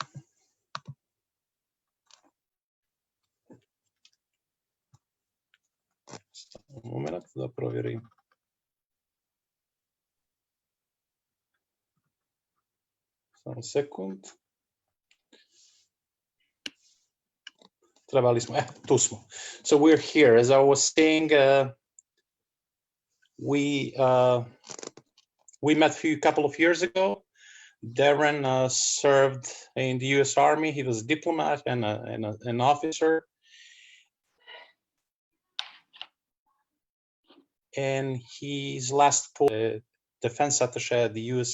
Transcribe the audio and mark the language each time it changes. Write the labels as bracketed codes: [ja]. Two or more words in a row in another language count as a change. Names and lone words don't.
[hr] Samo moment da provjerim. Samo sekund. Trebali smo, tu smo. [en] So we're here. As I was saying, we met a couple of years ago. Darren served in the U.S. Army. He was a diplomat and an officer. And his last post, defense attaché at the U.S.